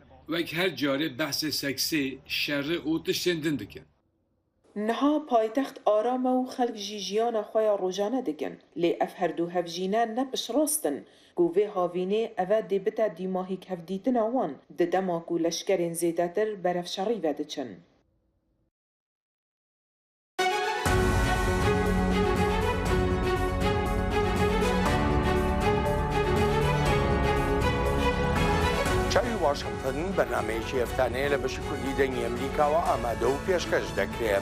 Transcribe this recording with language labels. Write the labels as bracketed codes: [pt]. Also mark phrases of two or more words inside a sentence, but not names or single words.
[ku] Wek her carê behsê seksê, şerê û tiştên din dikin. Niha paytext aram e û xelk jî jiyana xwe ya rojane dikin. Lê ev herdû hevjîne ne pişrast in. Ku vê havînê ev e dê bite dîmahîk hevdîtina wan di dema ku leşkerên zêdetir berevşerî ve diçin. [ckb] چاوی واشنگتن بەرنمەیەکی هەفتانەیە لە بەشی کوردی دەنگی ئەمریکاوە ئامادە و پێشکەش دەکرێت.